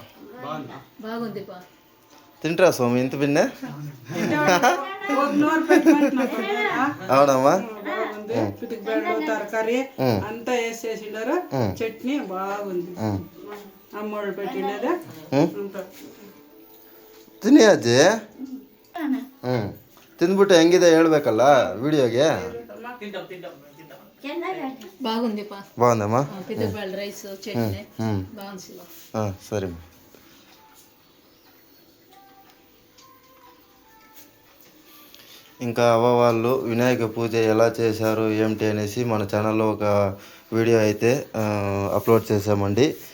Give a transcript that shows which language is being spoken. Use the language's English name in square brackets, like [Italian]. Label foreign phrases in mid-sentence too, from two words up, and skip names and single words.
[Telugu] తింటరా స్వామి ఇంత పిన్నే? అవునమ్మా. తరకారీ అంతా వేసేసిండారు. చట్నీ బాగుంది. అమ్మోళ్ళు పెట్టినది [Kannada] ತಿನ್ನಿ ಅಜ್ಜಿ. ತಿಂದ್ಬಿಟ್ಟು ಹೆಂಗಿದೆ ಹೇಳ್ಬೇಕಲ್ಲ ವಿಡಿಯೋಗೆ. [Telugu] బాగుందమ్మా. సరే. ఇంకా అవ్వ వాళ్ళు వినాయక పూజ ఎలా చేశారు ఏమిటి అనేసి మన ఛానల్లో ఒక వీడియో అయితే అప్లోడ్ చేసామండి.